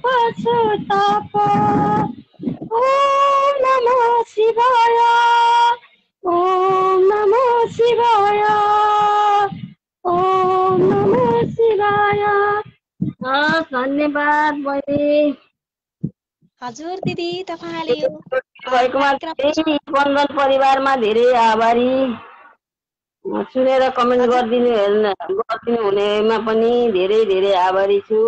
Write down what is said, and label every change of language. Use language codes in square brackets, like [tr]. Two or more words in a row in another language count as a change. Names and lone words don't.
[sa] छु तप ओम नमो शिवाय ओम नमो शिवाय ओम नमो शिवाय। [ne] धन्यवाद बहिनी। हजुर दिदी, तपाईँले यो भएकोमा कार्यक्रम धेरै स्पन्दन परिवारमा धेरै आभारी। सुनेर कमेन्ट हजुर गरिदिनु हुनेमा पनि धेरै धेरै आभारी छु।